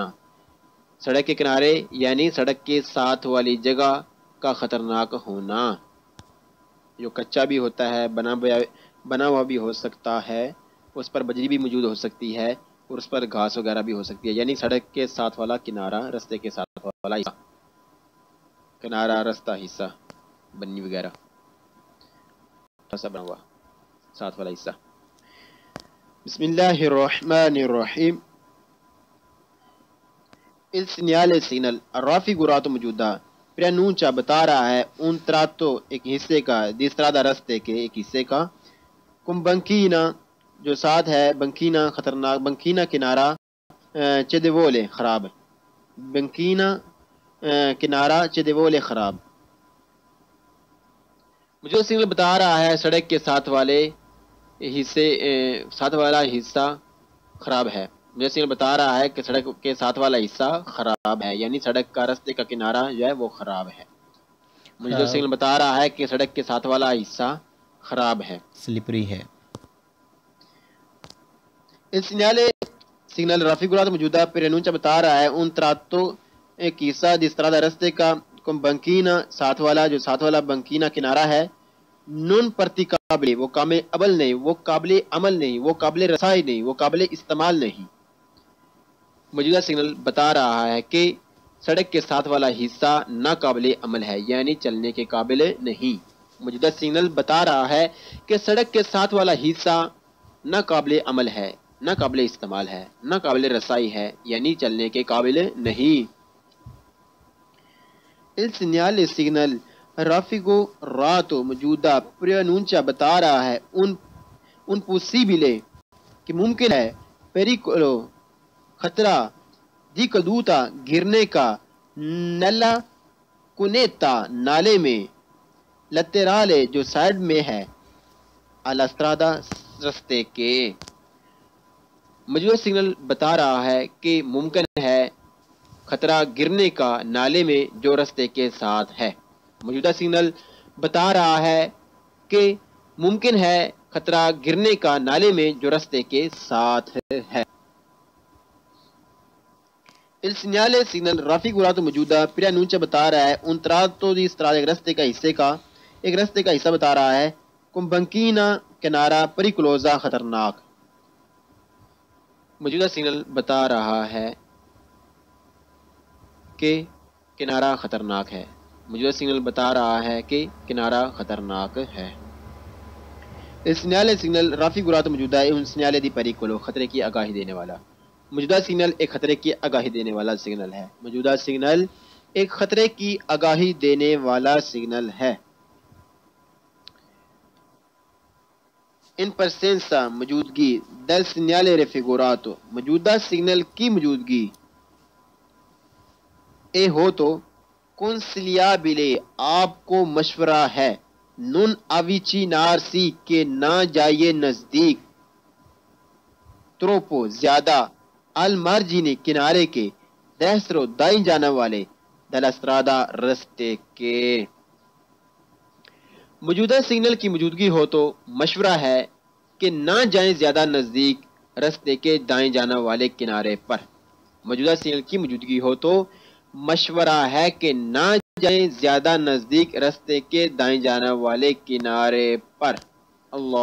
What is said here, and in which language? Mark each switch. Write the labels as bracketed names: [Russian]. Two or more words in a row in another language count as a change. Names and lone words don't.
[Urdu] سڑک کے کنارے یعنی سڑک کے ساتھ والی جگہ کا خطرناک ہونا، جو کچا بھی ہوتا ہے، بنا ہوا بھی ہو سکتا ہے، اس پر بجری بھی موجود ہو سکتی ہے، اور اس پر گھاس وغیرہ بھی ہو سکتی ہے، یعنی سڑک کے ساتھ والا کنارہ، رستے کے ساتھ والا حصہ، کنارہ، رستہ، حصہ، بنی وغیرہ بنا ہوا ساتھ والا حصہ۔ [Arabic] بسم اللہ الرحمن الرحیم۔ [Italian] Il segnale signal raffigurato موجودہ preannuncia [Urdu] بتا رہا ہے [Italian] un tratto [Urdu] ایک حصے کا، [Italian] di strada [Urdu] رستے کے ایک حصے کا، [Italian] con banchina [Urdu] جو ساتھ ہے، بنکینا خطرناک، بنکینا کنارہ، چیدیوولے خراب، بنکینا کنارہ، چیدیوولے خراب۔ مجھے سگنل بتا رہا ہے سڑک کے ساتھ والے حصے، ساتھ والا حصہ خراب ہے۔ مجھے سگنل بتا رہا ہے کہ سڑک کے ساتھ والا حصہ خراب ہے، یعنی سڑک کا، رستے کا کنارہ جو ہے وہ خراب ہے۔ مجھے سگنل بتا رہا ہے کہ سڑک کے ساتھ والا حصہ خراب ہے، سلپری ہے۔ [Italian] Il segnale raffigurato موجودہ preannuncia [Urdu] بتا رہا ہے [Italian] un tratto [Urdu] ایک حصہ [Italian] di strada [Urdu] رستے کا، [Italian] con banchina [Urdu] ساتھ والا، جو ساتھ والا بنکینا کنارہ ہے، [Italian] non praticabile [Urdu] وہ قابل عمل نہیں، وہ قابل عمل نہیں، وہ قابل رسائی نہیں، وہ قابل استعمال نہیں۔ موجودہ سگنل بتا رہا ہے کہ سڑک کے ساتھ والا حصہ ناقابل عمل ہے، یعنی چلنے کے قابل نہیں۔ موجودہ سگنل بتا رہا ہے کہ سڑک کے ساتھ والا حصہ ناقابل عمل ہے، ناقابل استعمال ہے، ناقابل رسائی ہے، یعنی چلنے کے قابل نہیں۔ [Italian] Il segnale raffigurato [Urdu] موجودہ preannuncia بتا رہا ہے [Italian] un possibile [Urdu] کہ ممکن ہے، pericolo خطرہ، [Italian] di caduta [Urdu] گرنے کا، [Italian] nella cunetta [Urdu] نالے میں، laterale جو سائڈ میں ہے، [Italian] alla strada [Urdu] رستے کے۔ موجودہ سگنل بتا رہا ہے کہ ممکن ہے خطرہ گرنے کا نالے میں جو رستے کے ساتھ ہے۔ موجودہ سگنل بتا رہا ہے کہ ممکن ہے خطرہ گرنے کا نالے میں جو رستے کے ساتھ ہے۔ [Italian] Il segnale raffigurato [Urdu] موجودہ preannuncia بتا رہا ہے [Italian] un tratto di strada [Urdu] ایک رستے کا حصے کا، ایک رستے کا حصہ بتا رہا ہے، [Italian] con banchina کنارہ، pericolosa خطرناک۔ [Urdu] موجودہ سگنل بتا رہا ہے کہ کنارہ خطرناک ہے، موجودہ سگنل بتا رہا ہے کہ کنارہ خطرناک ہے۔ [Italian] Il segnale raffigurato موجودہ un segnale di pericolo [Urdu] خطرے کی آگاہی دینے والا۔ موجودہ سگنل ایک خطرے کی آگاہی دینے والا سگنل ہے، موجودہ سگنل ایک خطرے کی آگاہی دینے والا سگنل ہے۔ [Italian] In presenza [Urdu] موجودگی [Italian] del segnale raffigurato [Urdu] موجودہ سگنل کی موجودگی، اے ہو تو consigliabile آپ کو مشورہ ہے، [Italian] non avvicinarsi [Urdu] کہ نہ جائیے نزدیک، troppo زیادہ، [Italian] al margine [Urdu] کنارے کے، destro دائیں جانب والے، [Italian] della strada [Urdu] رستے کے۔ موجودہ سگنل کی موجودگی ہو تو مشورہ ہے کہ نہ جائیں زیادہ نزدیک رستے کے دائیں جانب والے کنارے پر۔ موجودہ سگنل کی موجودگی ہو تو مشورہ ہے کہ نہ جائیں زیادہ نزدیک رستے کے دائیں جانب والے کنارے پر۔